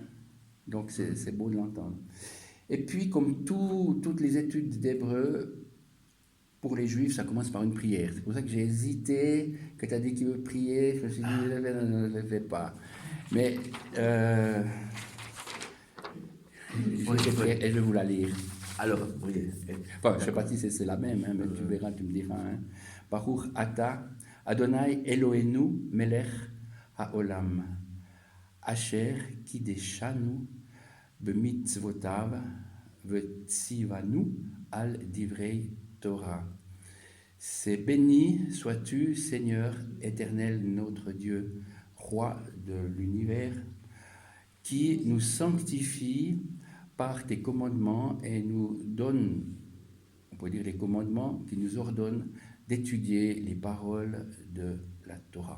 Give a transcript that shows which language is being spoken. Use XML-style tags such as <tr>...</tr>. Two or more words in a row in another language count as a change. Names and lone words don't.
<fr>Donc, c'est beau de l'entendre. Et puis, comme toutes les études d'hébreu, pour les juifs, ça commence par une prière. C'est pour ça que j'ai hésité, que tu as dit qu'il veut prier, je me suis dit, ne le fais pas. Mais je vais vous la lire. Alors, oui. Enfin, je ne sais pas si c'est la même, hein, mais tu verras, tu me diras. Hein.</fr> <he>ברוך אתה אדני אלוהינו מלך העולם אשר קדשנו במצוותיו וציוונו על דברי תורה.</he> <fr>C'est béni sois-tu, Seigneur éternel, notre Dieu, roi de l'univers, qui nous sanctifie par tes commandements et nous donne, on peut dire les commandements qui nous ordonnent d'étudier les paroles de la Torah.</fr>